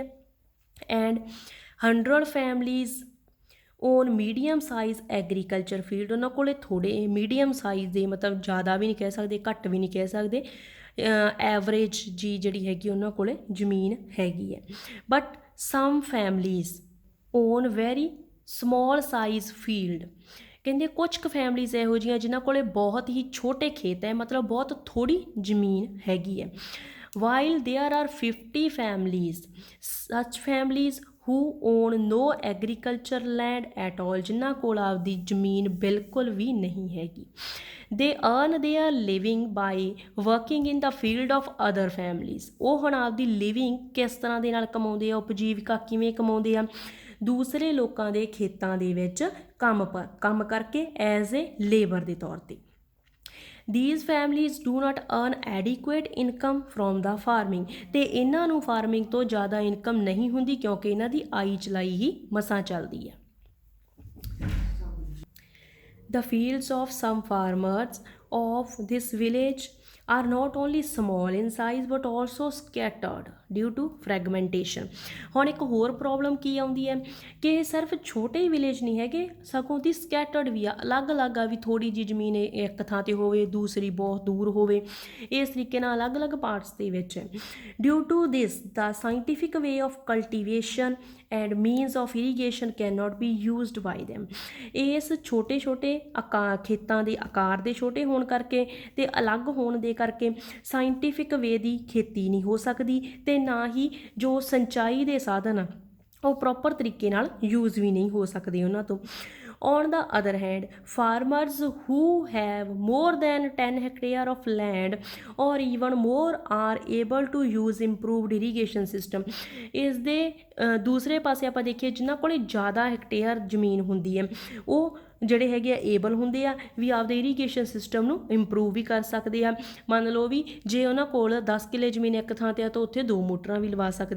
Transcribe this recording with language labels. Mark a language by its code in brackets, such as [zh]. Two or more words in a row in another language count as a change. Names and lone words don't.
[en] and 100 families own medium size agriculture field, [pa] ਉਹਨਾਂ ਕੋਲ ਥੋੜ੍ਹੇ [en] medium size [pa] ਦੇ, ਮਤਲਬ ਜ਼ਿਆਦਾ ਵੀ ਨਹੀਂ ਕਹਿ ਸਕਦੇ ਘੱਟ ਵੀ ਨਹੀਂ ਕਹਿ ਸਕਦੇ, ਐਵਰੇਜ ਜੀ ਜਿਹੜੀ ਹੈਗੀ ਉਹਨਾਂ ਕੋਲ ਜ਼ਮੀਨ ਹੈਗੀ ਹੈ। [en] but some families own very small size field. [pa] ਕਹਿੰਦੇ ਕੁਝ ਕੁ ਫੈਮਲੀਜ਼ ਇਹੋ ਜਿਹੀਆਂ ਜਿਨ੍ਹਾਂ ਕੋਲ ਬਹੁਤ ਹੀ ਛੋਟੇ ਖੇਤ ਹੈ, ਮਤਲਬ ਬਹੁਤ ਥੋੜ੍ਹੀ ਜ਼ਮੀਨ ਹੈਗੀ ਹੈ। [en] While there are 50 families, such families who own no agriculture land at all, [pa] ਜਿਨ੍ਹਾਂ ਕੋਲ ਆਪਦੀ ਜ਼ਮੀਨ ਬਿਲਕੁਲ ਵੀ ਨਹੀਂ ਹੈਗੀ। [en] They earn their living by working in the field of other families. [pa] ਉਹ ਹੁਣ ਆਪਦੀ ਲਿਵਿੰਗ ਕਿਸ ਤਰ੍ਹਾਂ ਦੇ ਨਾਲ ਕਮਾਉਂਦੇ ਆ, ਉਪਜੀਵਿਕਾ ਕਿਵੇਂ ਕਮਾਉਂਦੇ ਆ, ਦੂਸਰੇ ਲੋਕਾਂ ਦੇ ਖੇਤਾਂ ਦੇ ਵਿੱਚ ਕੰਮ ਕਰਕੇ [en] as a labour [pa] ਦੇ ਤੌਰ 'ਤੇ। [en] These families do not earn adequate income from the farming, [pa] ਅਤੇ ਇਹਨਾਂ ਨੂੰ ਫਾਰਮਿੰਗ ਤੋਂ ਜ਼ਿਆਦਾ ਇਨਕਮ ਨਹੀਂ ਹੁੰਦੀ ਕਿਉਂਕਿ ਇਹਨਾਂ ਦੀ ਆਈ ਚਲਾਈ ਹੀ ਮਸਾਂ ਚੱਲਦੀ ਹੈ। [en] The fields of some farmers of this village are not only small in size but also scattered due to fragmentation. [pa] ਹੁਣ ਇੱਕ ਹੋਰ ਪ੍ਰੋਬਲਮ ਕੀ ਆਉਂਦੀ ਹੈ ਕਿ ਇਹ ਸਿਰਫ ਛੋਟੇ ਹੀ ਵਿਲੇਜ ਨਹੀਂ ਹੈਗੇ, ਸਗੋਂ ਦੀ ਸਕੈਟਰਡ ਵੀ ਆ, ਅਲੱਗ-ਅਲੱਗ ਆ, ਵੀ ਥੋੜ੍ਹੀ ਜਿਹੀ ਜ਼ਮੀਨ ਇੱਕ ਥਾਂ 'ਤੇ ਹੋਵੇ, ਦੂਸਰੀ ਬਹੁਤ ਦੂਰ ਹੋਵੇ, ਇਸ ਤਰੀਕੇ ਨਾਲ ਅਲੱਗ-ਅਲੱਗ ਪਾਰਟਸ ਦੇ ਵਿੱਚ ਹੈ। [en] due to this the scientific way of cultivation and means of irrigation cannot be used by them. [pa] ਇਸ ਛੋਟੇ ਖੇਤਾਂ ਦੇ ਆਕਾਰ ਦੇ ਛੋਟੇ ਹੋਣ ਕਰਕੇ ਅਤੇ ਅਲੱਗ ਹੋਣ ਦੇ ਕਰਕੇ [en] scientific way [pa] ਦੀ ਖੇਤੀ ਨਹੀਂ ਹੋ ਸਕਦੀ, ਅਤੇ ਨਾ ਹੀ ਜੋ ਸਿੰਚਾਈ ਦੇ ਸਾਧਨ ਆ ਉਹ ਪ੍ਰੋਪਰ ਤਰੀਕੇ ਨਾਲ ਯੂਜ਼ ਵੀ ਨਹੀਂ ਹੋ ਸਕਦੇ ਉਹਨਾਂ ਤੋਂ। [en] On the other hand, farmers who have more than 10 hectare of land or even more are able to use improved irrigation system. [pa] ਇਸ ਦੇ ਦੂਸਰੇ ਪਾਸੇ ਆਪਾਂ ਦੇਖੀਏ ਜਿਨ੍ਹਾਂ ਕੋਲ ਜ਼ਿਆਦਾ ਹੈਕਟੇਅਰ ਜ਼ਮੀਨ ਹੁੰਦੀ ਹੈ ਉਹ ਜਿਹੜੇ ਹੈਗੇ ਆ ਏਬਲ ਹੁੰਦੇ ਆ ਵੀ ਆਪਦੇ [en] irrigation system [pa] ਨੂੰ ਇੰਪਰੂਵ ਵੀ ਕਰ ਸਕਦੇ ਆ। ਮੰਨ ਲਓ ਵੀ ਜੇ ਉਹਨਾਂ ਕੋਲ 10 ਕਿੱਲੇ ਜ਼ਮੀਨ ਇੱਕ ਥਾਂ 'ਤੇ ਆ ਤਾਂ ਉੱਥੇ 2 ਮੋਟਰਾਂ ਵੀ ਲਵਾ ਸਕਦੇ ਆ।